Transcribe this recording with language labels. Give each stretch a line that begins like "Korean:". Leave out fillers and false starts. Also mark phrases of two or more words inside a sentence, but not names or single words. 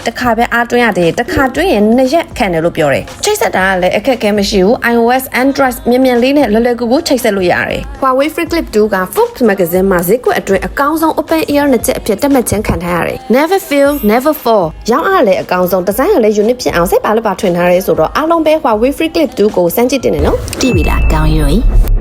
Burmese: တစ်ခါပဲအားတွင်းရတယ်တစ်ခါတွင်းရင်2ရက်ခံတယ်လို့ပြောတယ်ချိတ်ဆက်တာကလည်းအခက်အခဲမရှိဘူး iOS Android မြန်လေးနဲ့လွယ်လွယ်ကူကူချိတ်ဆက်လို့ရတယ် Huawei Free Clip 2က Forbes Magazine မှာဈေးကွက်အတွင်းအကောင်းဆုံး
English: open ear
Burmese: နှစ်ချက်အဖြစ်တက်မှတ်ခြင်းခံထားရတယ်
English: Never fail never fall
Burmese: ရောင်းအားလည်းအကောင်းဆုံးဒီဇိုင်းကလည်း unique ဖြစ်အောင်စိတ်ပါလက်ပါထွင်ထားရဲဆိုတော့အားလုံးပဲ Huawei Free Clip 2ကိုစမ်းကြည့်တင်နေနော် ကြည့်ပြီလားကောင်းရွေး